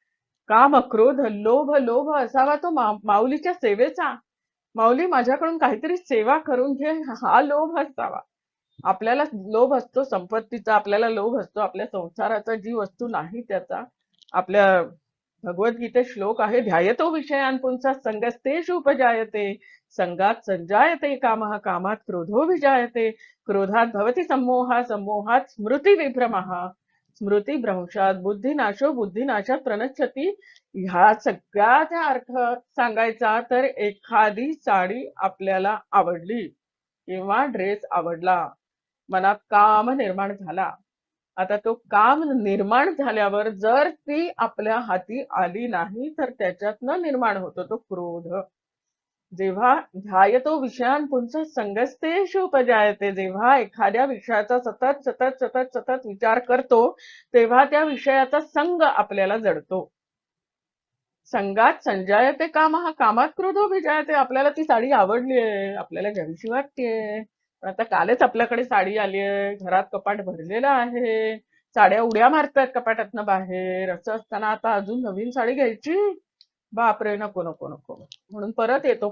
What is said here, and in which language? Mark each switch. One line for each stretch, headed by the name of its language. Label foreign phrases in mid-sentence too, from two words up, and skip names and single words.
Marathi: काम, क्रोध, लोभ असावा तो माऊलीच्या सेवेचा. माऊली माझ्याकडून काहीतरी सेवा करून घे, हा लोभ असावा. आपल्याला लोभ असतो संपत्तीचा, आपल्याला लोभ असतो आपल्या संसाराचा, जी वस्तू नाही त्याचा. आपल्या भगवद्गीतेत श्लोक आहे,
Sanskrit: ध्यायतो विषयान पुंसा संगस्तेषु उपजायते, संगात संजायते कामः, कामात क्रोधो विजायते, क्रोधात भवति सम्मोहः, सम्मोहात स्मृती विभ्रमः, स्मृती भ्रंशात बुद्धिनाशो, बुद्धिनाशात प्रणश्यति.
Marathi: ह्या सगळ्याचा अर्थ सांगायचा तर एखादी साडी आपल्याला आवडली किंवा ड्रेस आवडला, मनात काम निर्माण झाला. आता तो काम निर्माण झाल्यावर जर ती आपल्या हाती आली नाही तर त्याच्यातनं निर्माण होतो तो क्रोध.
Sanskrit: जेव्हा ध्यायतो विषयान पुंस संगस्तेषु उपजायते,
Marathi: जेव्हा एखाद्या विषयाचा सतत सतत सतत सतत विचार करतो तेव्हा त्या विषयाचा संग आपल्याला जडतो.
Sanskrit: संगात संजायते कामः, कामात क्रोधो विजायते.
Marathi: आपल्याला ती साडी आवडलीये, आपल्याला घ्यावीशी वाटतेय, पण आता कालच आपल्याकडे साडी आली आहे, घरात कपाट भरलेलं आहे, साड्या उड्या मारतायत कपाटातनं बाहेर, असं असताना आता अजून नवीन साडी घ्यायची, बापरे, नको नको नको म्हणून परत येतो.